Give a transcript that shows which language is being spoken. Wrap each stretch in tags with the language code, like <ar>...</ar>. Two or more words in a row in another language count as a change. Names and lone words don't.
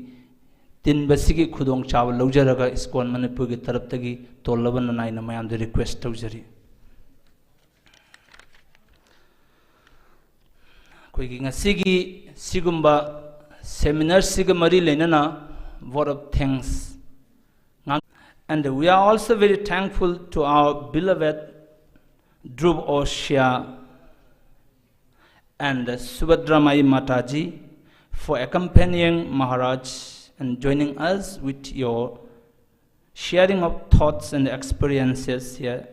<mni>Tin basigi khudong chaw lojaraga ISKCON Manipur ki taraf tagi tolaban nanai na mayam de request tawjari koi gi ngasigi sigumba seminar siga mari lenana</mni> <en>word of thanks and we are also very thankful to our beloved Dhruv Oshya and Subhadramai Mataji for accompanying Maharaj and joining us with your sharing of thoughts and experiences here.</en>